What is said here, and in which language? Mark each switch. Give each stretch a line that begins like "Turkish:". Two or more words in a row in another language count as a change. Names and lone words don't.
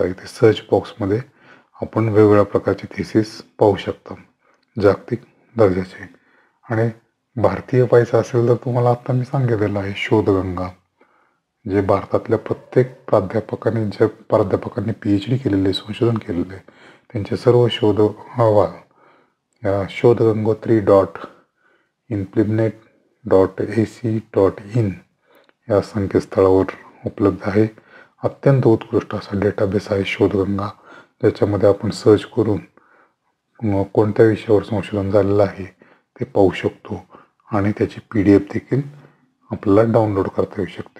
Marathi: इथे
English: search boxमध्ये
Marathi: आपण वेगवेगळ्या प्रकारचे थेसिस पाहू शकता जागतिक दर्जाचे. आणि भारतीय पाहायचं असेल तर तुम्हाला आता मी सांगितलेलं आहे शोधगंगा, जे भारतातल्या प्रत्येक प्राध्यापकांनी PhD केलेले, संशोधन केलेले आहे त्यांचे सर्व शोध अहवाल या shodhgangotri.implenet.ac.in या संकेतस्थळावर उपलब्ध आहे. अत्यंत उत्कृष्ट असा डेटाबेस आहे शोधगंगा, ज्याच्यामध्ये आपण सर्च करून कोणत्या विषयावर संशोधन झालेलं आहे ते पाहू शकतो आणि त्याची PDF देखील आपल्याला डाउनलोड करता येऊ शकते.